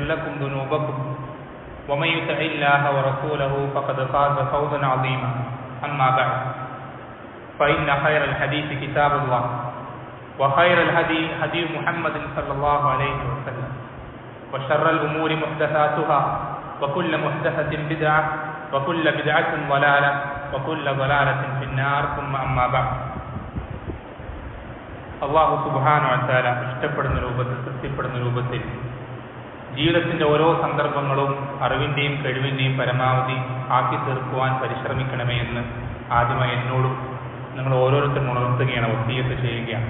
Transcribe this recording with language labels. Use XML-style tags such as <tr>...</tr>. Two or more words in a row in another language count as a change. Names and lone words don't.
<ar>لكم ذنوبكم ومن يطع الله ورسوله فقد فاز فوزا عظيما أما بعد فإن خير الحديث كتاب الله وخير الهدي هدي محمد صلى الله عليه وسلم وشر الأمور محدثاتها وكل محدثة بدعة وكل بدعة ضلالة وكل ضلالة في النار ثم أما بعد الله سبحانه وتعالى</ar> <ml>ഇഷ്ടപ്പെടുന്ന രൂപത്തിൽ തൃപ്തിപ്പെടുന്ന രൂപത്തിൽ ജീവിതത്തിൻ്റെ ഓരോ സന്ദർഭങ്ങളും അറിവിൻ്റെയും കഴിവിൻ്റെയും പരമാവധി ആക്കി തീർക്കുവാൻ പരിശ്രമിക്കണമേ എന്ന് ആദ്യമായി എന്നോടും നിങ്ങൾ ഓരോരുത്തരും ഉണർത്തുകയാണ്, വസിയ്യത്ത് ചെയ്യുകയാണ്.</ml>